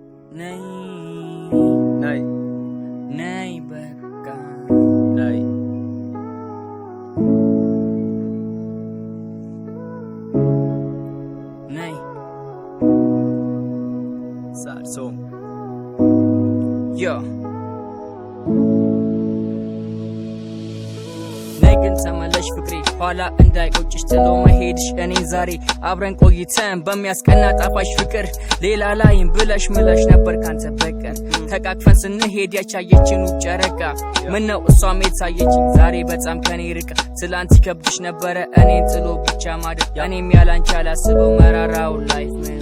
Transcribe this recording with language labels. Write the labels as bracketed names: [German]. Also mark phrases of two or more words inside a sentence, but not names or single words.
[English] Nay, nay, nay baka, nay. nay. Sad song. Yo. [Amharic] ነገን ተመለሽ ፍቅሬ ኋላ እንዳይቆጭሽ ጥሎ መሄድሽ እኔን ዛሬ አብረን ቆይተን በሚያስቀና ጣፋጭ ፍቅር ሌላ ላይም ብለሽ ምለሽ ነበር ካንተ በቀር ተቃቅፈን ስንሄድ ያቻየችን ውብ ጨረቃ ምነው እሷም የታየችኝ ዛሬ በጣም ከኔ ርቃ ትላንት ይከብድሽ ነበረ እኔን ጥሎ ብቻ ማደር እኔም ያላንቺ አላስበው መራራው ላይፍ